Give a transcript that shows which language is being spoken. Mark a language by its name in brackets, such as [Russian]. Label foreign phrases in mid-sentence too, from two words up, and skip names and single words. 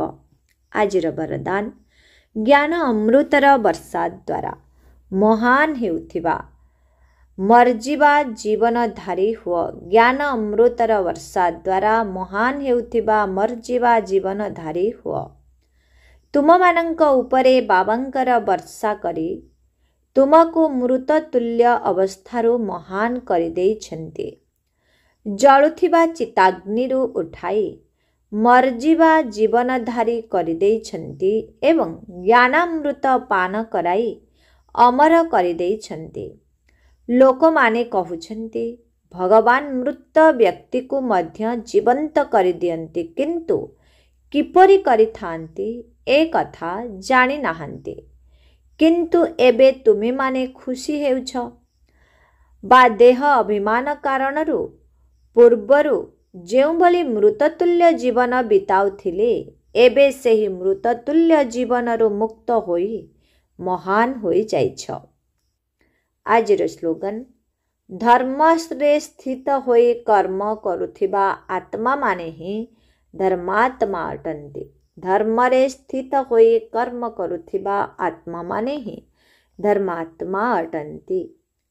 [Odia] ଆଜିର ବରଦାନ ଜ୍ଞାନ ଅମୃତର ବର୍ଷା ଦ୍ୱାରା ମହାନ ହେଉଥିବା ମରଜୀବା ଜୀବନଧାରୀ ହୁଅ। ଜ୍ଞାନ ଅମୃତର ବର୍ଷା ଦ୍ୱାରା ମହାନ ହେଉଥିବା ମରଜୀବା ଜୀବନଧାରୀ ହୁଅ। ତୁମମାନଙ୍କ ଉପରେ ବାବାଙ୍କର ବର୍ଷା କରି ତୁମକୁ ମୃତ ତୁଲ୍ୟ ଅବସ୍ଥାରୁ ମହାନ କରି ଦେଇଛନ୍ତି। ଜଳୁଥିବା ଚିତାଗ୍ନିରୁ ଉଠାଇ ମରଜୀବା ଜୀବନଧାରୀ କରି ଦେଇଛନ୍ତି ଏବଂ ଜ୍ଞାନାମୃତ ପାନ କରାଇ ଅମର କରି ଦେଇଛନ୍ତି। ଲୋକମାନେ କହୁଛନ୍ତି ଭଗବାନ ମୃତ ବ୍ୟକ୍ତିକୁ ମଧ୍ୟ ଜୀବନ୍ତ କରି ଦିଅନ୍ତି, କିନ୍ତୁ କିପରି କରିଥାନ୍ତି ଏ କଥା ଜାଣି ନାହାନ୍ତି। କିନ୍ତୁ ଏବେ ତୁମେ ମାନେ ଖୁସି ହେଉଛ ବା ଦେହ ଅଭିମାନ କାରଣରୁ ପୂର୍ବରୁ ଯେଉଁ ଭଳି ମୃତତୁଲ୍ୟ ଜୀବନ ବିତାଉଥିଲେ ଏବେ ସେହି ମୃତତୁଲ୍ୟ ଜୀବନରୁ ମୁକ୍ତ ହୋଇ ମହାନ ହୋଇ ଯାଇଛ। ଆଜିର ସ୍ଲୋଗାନ, ଧର୍ମରେ ସ୍ଥିତ ହୋଇ କର୍ମ କରୁଥିବା ଆତ୍ମା ମାନେ ହିଁ ଧର୍ମାତ୍ମା ଅଟନ୍ତି। ଧର୍ମରେ ସ୍ଥିତ ହୋଇ କର୍ମ କରୁଥିବା ଆତ୍ମା ମାନେ ହିଁ ଧର୍ମାତ୍ମା ଅଟନ୍ତି।